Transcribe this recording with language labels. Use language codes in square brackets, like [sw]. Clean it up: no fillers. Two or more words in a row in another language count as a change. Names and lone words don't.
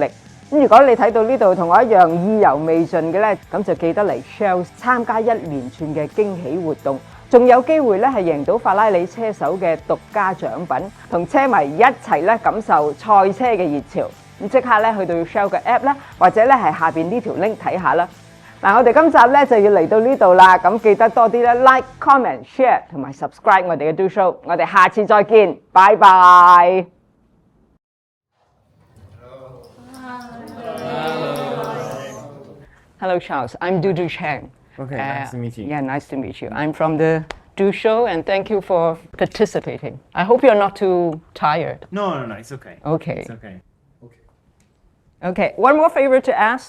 [yue] 咁如果你睇到呢度同我一樣意猶未盡嘅咧，咁就記得嚟 Shell 參加一連串嘅驚喜活動，仲有機會咧係贏到法拉利車手嘅獨家獎品，同車迷一齊咧感受賽車嘅熱潮。咁即刻咧去到 Shell 嘅 app 咧，或者咧係下邊呢條 link 睇下啦。嗱，我哋今集咧就要嚟到呢度啦，咁記得多啲咧 [en] like、comment、share [yue] 同埋 subscribe 我哋嘅 Do Show， 我哋下次再見，拜拜。Hello, Charles. [en] I'm Dudu Chang. Okay, nice to meet you. Yeah, nice to meet you. I'm from the Do Show, and thank you for participating. I hope you're not too tired. No, it's okay. Okay. It's okay. Okay. One more favor to ask.